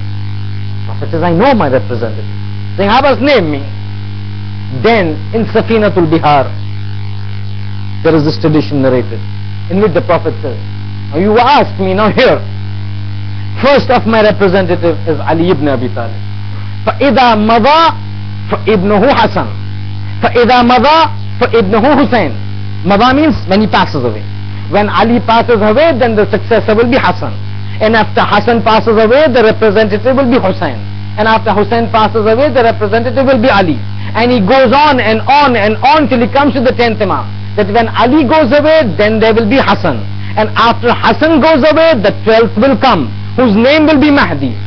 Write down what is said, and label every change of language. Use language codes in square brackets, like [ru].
[en] The Prophet says, I know my representative. Saying, Abbas, name me. Then, in Safinatul Bihar, there is this tradition narrated, in which the Prophet says, now you asked me, now here, first of my representative is Ali ibn Abi Talib. [ar] فَإِذَا مَضَى فَإِبْنُهُ حَسَنٌ فَإِذَا مَضَى فَإِبْنُهُ Hussein. [en] Mada means when he passes away. When Ali passes away, then the successor will be Hassan. And after Hassan passes away, the representative will be Hussein. And after Hussein passes away, the representative will be Ali. And he goes on and on and on till he comes to the 10th Imam. That when Ali goes away, then there will be Hassan. And after Hassan goes away, the 12th will come, whose name will be Mahdi.